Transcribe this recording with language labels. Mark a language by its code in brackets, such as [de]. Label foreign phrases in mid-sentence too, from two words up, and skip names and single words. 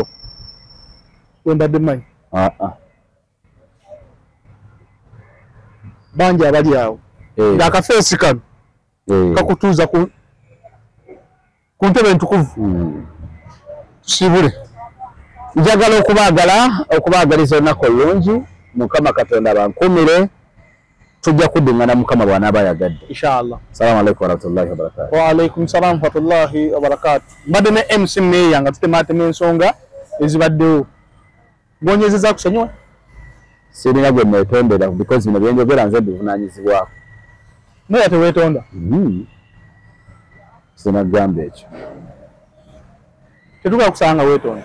[lg] wembadde manyi bangi abali awo ng'akafeesi kano kakutuuza ku ntebe entukuvu tusibule njagala okubaagaliza olunaku olungi mukama katonda bankumire tujja kuddingana mukama bw'anaaba ayagadde inshallah. [ar] السلام عليكم ورحمة الله وبركاته. وعليكم السلام ورحمة الله وبركاته. [lg] Mbadde ne MC Meya nga tutematema ensonga ezibaddewo ng'onyezeza kusonyiwa sirina gwe neetondera because bino byenjogera nze bivunaanyizibwako. Meya teweetonda sinagamba ekyo tetukola kusanga weetonda